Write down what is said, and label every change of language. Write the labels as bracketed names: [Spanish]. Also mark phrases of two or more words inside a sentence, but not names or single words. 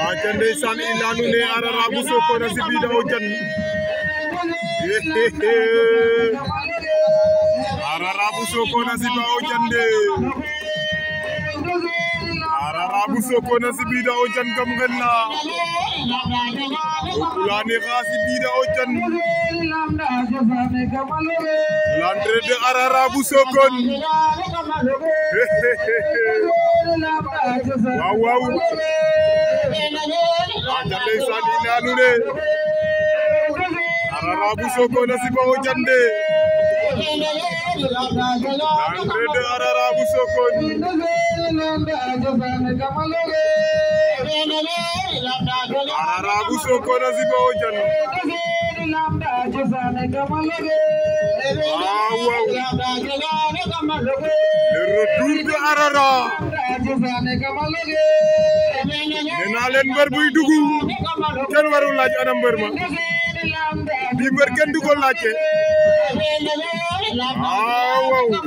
[Serer] aca ndeysaan i leya nuun ne Ararabu Sokone a siɓida o jan Ararabu Sokone a siɓa o jan de Ararabu Sokone a siɓida o jan kam xel na o Pulane xa siɓida o jan [French] l'entrée de [Serer] Ararabu Sokone waaw waaw aca ndeysaan i leya nuun ne Ararabu Sokone a siɓa o jan de [French] l'entrée de [Serer] Ararabu Sokone Ararabu Sokone a siɓa o jan [Wolof] waaw waaw [French] le retour de [Wolof] Arara nena leen mbër buy dugg kenn warul laaj ana mbër ma bi mbër kenn du ko laajte waaw waaw